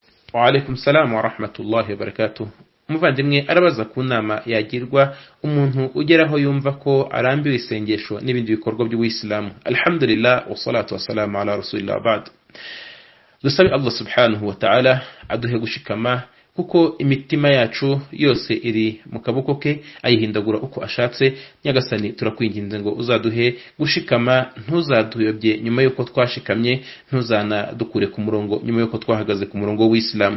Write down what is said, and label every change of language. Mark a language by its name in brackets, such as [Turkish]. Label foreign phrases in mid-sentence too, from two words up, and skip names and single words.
[Arabic] وعليكم السلام ورحمة الله وبركاته. [Kinyarwanda] Umuvandimwe arabaza ku nama yagirwa umuntu ugeraho yumva ko arambiwe isengesho n'ibindi bikorwa by'Ubuislamu. [Arabic] الحمد لله والصلاة والسلام على رسول الله بعد. [Kinyarwanda] Dusabe Allah [Arabic] subhanahu wa ta'ala [Kinyarwanda] aduhe gushikama kuko imitima yacu yose iri mu kaboko ke ayihindagura uko ashatse. Nyagasani turakwinginze ngo uzaduhe gushikama, ntuzaduyobye nyuma yuko twashikamye, ntuzana dukure ku murongo nyuma yuko twahagaze ku murongo w'Islamu.